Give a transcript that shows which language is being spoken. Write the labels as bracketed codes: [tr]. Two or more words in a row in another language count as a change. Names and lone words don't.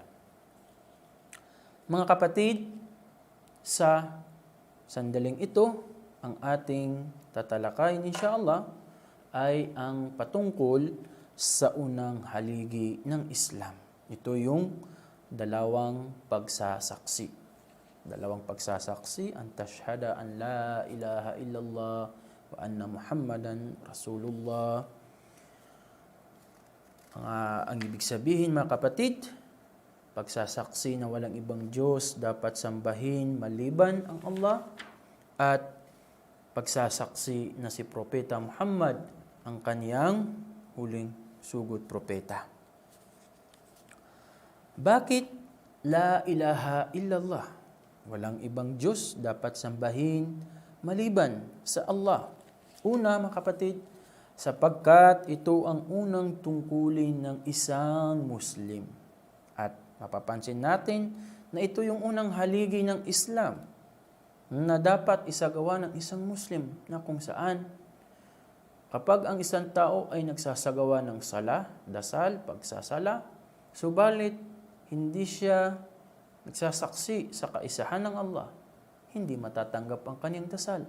[tl] Mga kapatid, sa sandaling ito, ang ating tatalakayin insyaAllah ay ang patungkol sa unang haligi ng Islam. Ito yung dalawang pagsasaksi. Dalawang pagsasaksi, [ar] أن تشهد أن لا إله إلا الله وأن محمدا رسول الله. [tl] Ang ibig sabihin mga kapatid, pagsasaksi na walang ibang Diyos dapat sambahin maliban ang Allah, at pagsasaksi na si Propeta Muhammad ang kaniyang huling sugod propeta. Bakit [ar] لا إله إلا الله? [tl] Walang ibang Diyos dapat sambahin maliban sa Allah. Una mga kapatid, sapagkat ito ang unang tungkulin ng isang Muslim. At mapapansin natin na ito yung unang haligi ng Islam na dapat isagawa ng isang Muslim, na kung saan kapag ang isang tao ay nagsasagawa ng sala, dasal, pagsasala, subalit hindi siya nagsasaksi sa kaisahan ng Allah, hindi matatanggap ang kanyang dasal.